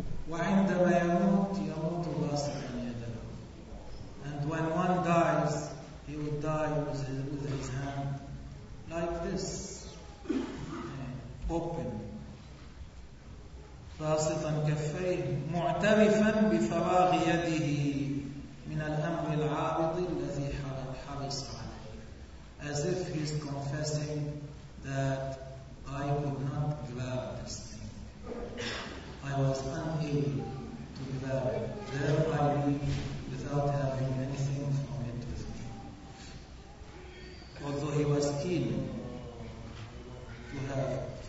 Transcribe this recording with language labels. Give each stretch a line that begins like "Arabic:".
Arabic: وعندما يموت يموت غاصبا يده.
English: And when one dies, he would die with his hand like this, open.
Arabic: غاصبا كفيه معترفا بفراغ يده من الأمر العابض الذي حرص عليه.
English: As if he is confessing that I could not grab this thing. I was unable to grab it. There I be without having anything from it with me. Although he was keen to have it.